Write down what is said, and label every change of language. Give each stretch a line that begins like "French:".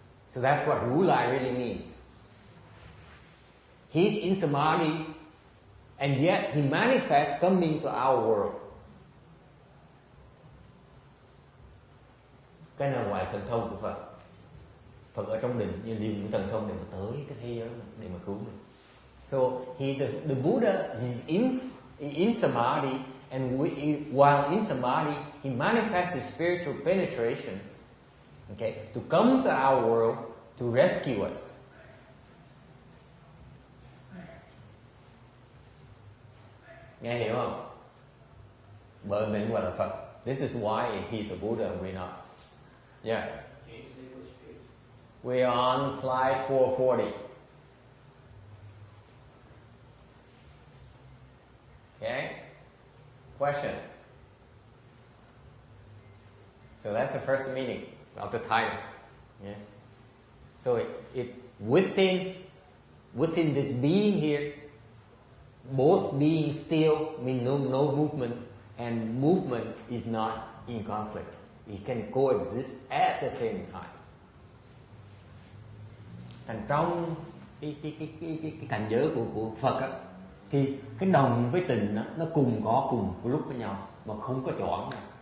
English: So that's what如来 really means. He's in samadhi, and yet he manifests coming to our world.
Vietnamese: Cái nào ngoài thần thông của Phật. Phật ở trong định nhưng dùng thần thông để mà tới cái thế giới này, để mà cứu mình.
English: So the Buddha is in samadhi, and while in samadhi, he manifests his spiritual penetrations, okay, to come to our world to rescue us.
Vietnamese: Nghe hiểu không? Bởi mình gọi là Phật.
English: This is why he's the Buddha and we're not. Yes. We're on slide 440. Okay? Questions? So that's the first meaning of the title. Yeah. So it within this being here, both being still mean no movement, and movement is not in conflict. It can coexist at the same time.
Vietnamese: Thành trong cái cảnh giới của Phật á, thì cái đồng với tình á, nó cùng một lúc với nhau mà không có choảng nào.